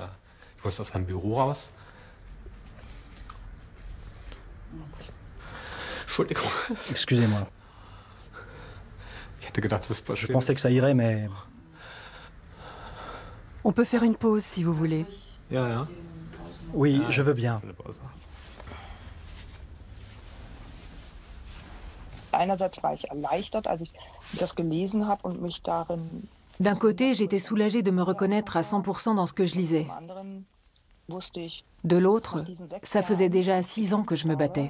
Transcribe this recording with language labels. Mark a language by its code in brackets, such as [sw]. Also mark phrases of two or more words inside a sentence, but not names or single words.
[fr] Excusez-moi. Je pensais que ça irait, mais... On peut faire une pause si vous voulez. Oui, je veux bien. [de] Einerseits war ich erleichtert, als ich das gelesen habe und mich darin [fr] D'un côté, j'étais soulagée de me reconnaître à 100% dans ce que je lisais. De l'autre, ça faisait déjà 6 ans que je me battais.